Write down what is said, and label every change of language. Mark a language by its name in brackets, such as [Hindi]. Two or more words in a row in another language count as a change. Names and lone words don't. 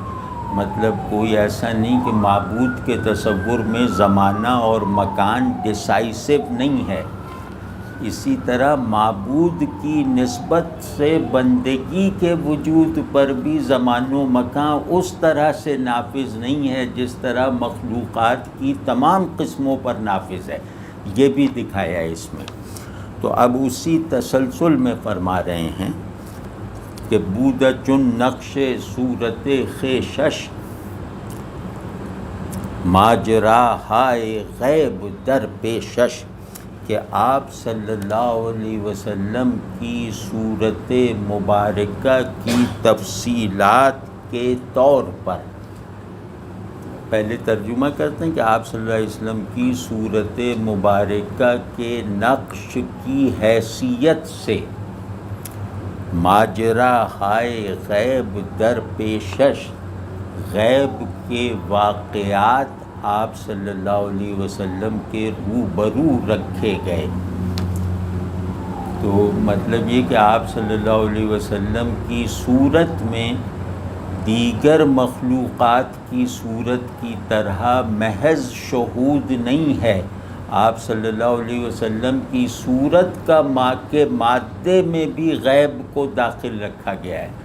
[Urdu] مطلب کوئی ایسا نہیں کہ معبود کے تصور میں زمانہ اور مکان ڈیسائیسو نہیں ہے، اسی طرح معبود کی نسبت سے بندگی کے وجود پر بھی زمان و مکان اس طرح سے نافذ نہیں ہے جس طرح مخلوقات کی تمام قسموں پر نافذ ہے۔ یہ بھی دکھایا اس میں۔ تو اب اسی تسلسل میں فرما رہے ہیں کہ [Persian] بودہ چن نقش صورت خیشش، ماجرا ہائے غیب در پیشش، [Urdu] کہ آپ صلی اللہ علیہ وسلم کی صورت مبارکہ کی تفصیلات کے طور پر، پہلے ترجمہ کرتے ہیں کہ آپ صلی اللہ علیہ وسلم کی صورت مبارکہ کے نقش کی حیثیت سے [Persian] ماجرا ہائے غیب در پیشش، [Urdu] غیب کے واقعات آپ صلی اللہ علیہ وسلم کے روبرو رکھے گئے۔ تو مطلب یہ کہ آپ صلی اللہ علیہ وسلم کی صورت میں دیگر مخلوقات کی صورت کی طرح محض شہود نہیں ہے، آپ صلی اللہ علیہ وسلم کی صورت کا کے مادے میں بھی غیب کو داخل رکھا گیا ہے۔